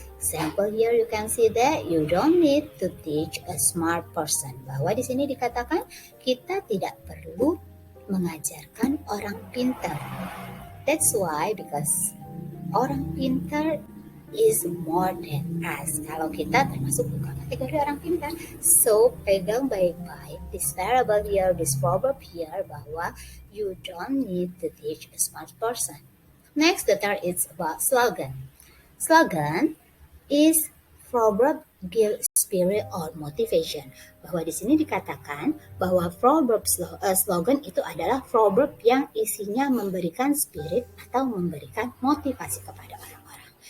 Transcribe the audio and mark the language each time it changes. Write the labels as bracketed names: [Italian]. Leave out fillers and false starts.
[English] Example here you can see that you don't need to teach a smart person. [Indonesian] Bahwa di sini dikatakan kita tidak perlu mengajarkan orang pintar. [English] That's why, because [Indonesian] orang pintar [English] is more than us. [Indonesian] Kalau kita termasuk bukan kategori orang pintar. [English] So, [Indonesian] pegang baik-baik [English] this parable here, this proverb here, [Indonesian] bahwa [English] you don't need to teach a smart person. Next, the third is about slogan. Slogan is proverb give spirit or motivation. [Indonesian] Bahwa di sini dikatakan bahwa proverb slogan itu adalah proverb yang isinya memberikan spirit atau memberikan motivasi kepada orang-orang.